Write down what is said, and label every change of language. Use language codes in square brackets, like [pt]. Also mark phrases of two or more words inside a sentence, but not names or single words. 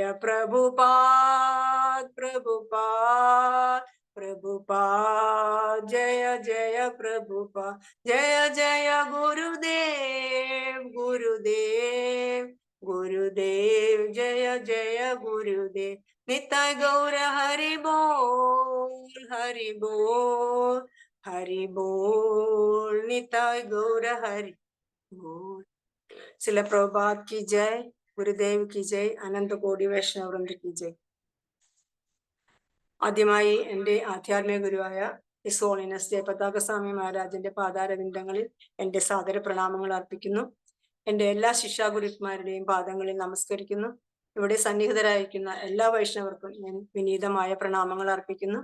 [ml] പ്രഭുപാദ് പ്രഭുപാദ് പ്രഭുപാദ്, ജയ ജയ പ്രഭുപാദ്, ജയ ജയ ഗുരുദേവ് ഗുരുദേവ് ഗുരുദേവ്, ജയ ജയ ഗുരുദേവ്, നിതായ് ഗൗര [bn] হরি বোল হরি বোল হরি বোল, [ml] നിതായ് ഗൗര [bn] হরি বোল. [ml] ശില പ്രഭുപാദ് [hi] की जय, [ml] ഗുരുദേവ് [hi] की जय, [ml] അനന്ത കോടി വൈഷ്ണവവൃന്ദ [hi] की जय. [ml] ആദ്യമായി എൻ്റെ ആധ്യാത്മിക ഗുരുവായ [en] His Holiness [ml] ജയപതാക സ്വാമി മഹാരാജന്റെ പാതാരവിന്ദങ്ങളിൽ എൻ്റെ സാദര പ്രണാമങ്ങൾ അർപ്പിക്കുന്നു. എൻ്റെ എല്ലാ ശിക്ഷാഗുരുമാരുടെയും പാദങ്ങളിൽ നമസ്കരിക്കുന്നു. ഇവിടെ സന്നിഹിതരായിരിക്കുന്ന എല്ലാ വൈഷ്ണവർക്കും ഞാൻ വിനീതമായ പ്രണാമങ്ങൾ അർപ്പിക്കുന്നു.